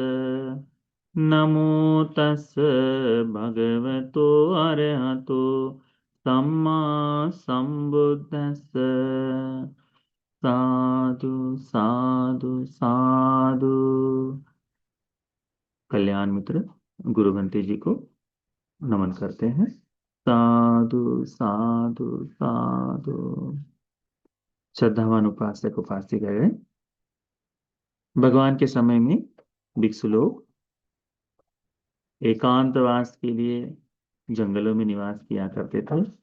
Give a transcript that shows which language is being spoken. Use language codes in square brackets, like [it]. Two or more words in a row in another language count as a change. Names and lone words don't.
[pi] नमो तस् भगवतो अरहतो सम्मा सम्बुद्धस्स। साधु साधु साधु। [hi] कल्याण मित्र गुरु बंटी जी को नमन करते हैं। [pi] साधु साधु साधु। [hi] श्रद्धावान उपासक उपासिकाएं, भगवान के समय में भिक्षु लोग एकांतवास के लिए जंगलों में निवास किया करते थे।